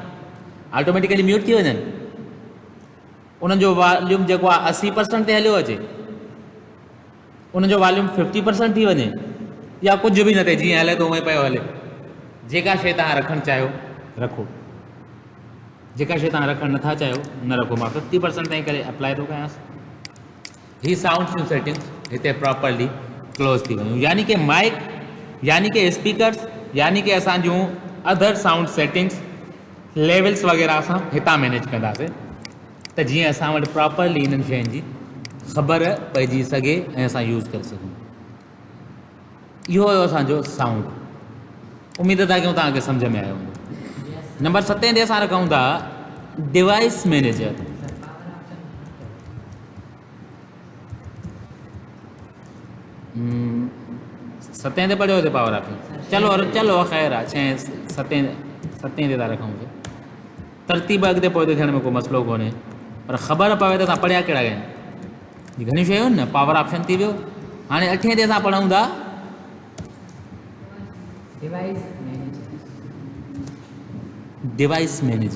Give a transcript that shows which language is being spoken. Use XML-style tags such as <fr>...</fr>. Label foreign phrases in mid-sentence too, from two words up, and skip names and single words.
<sd>ऑटोमेटिकली म्यूट थी वञनि। उन्हनि जो वॉल्यूम जेको आहे 80% ते हलियो अचे, उन्हनि जो वॉल्यूम 50% थी वञे, या कुझु बि न थिए, जीअं हले थो उएं पियो हले। जेका शइ तव्हां रखणु चाहियो रखो, जेका शइ तव्हां रखणु नथा चाहियो न रखो। मां 50% ताईं करे अप्लाई थो कयांसि। ही साउंड जूं सेटिंग्स हिते</sd> <en>properly close</en> <sd>थी वियूं, यानी कि माइक, यानी कि स्पीकर्स, यानी कि असां जूं</sd> <en>other sound settings levels</en> <sd>वग़ैरह असां हितां मैनेज कंदासीं त जीअं असां वटि प्रॉपरली इन्हनि शयुनि जी ख़बर पइजी सघे ऐं असां यूज़ करे सघूं। इहो हुयो असांजो साउंड। उमेद था कयूं तव्हांखे सम्झ में आयो हूंदो। नंबर 7 ते असां रखूं था</sd> <en>device manager.</en> <sd>सतें ते पढ़ियो हुते</sd> <en>power option.</en> <sd>चलो चलो ख़ैर आहे, 7 ते था रखूं। तरतीब अॻिते पोइ थियण में को मसइलो कोन्हे, पर ख़बर पवे त असां पढ़िया कहिड़ा आहिनि। घणियूं शयूं आहिनि न,</sd> <en>power option</en> <sd>थी वियो। हाणे 8 ते असां पढ़ूं था</sd> <en>device manager.</en>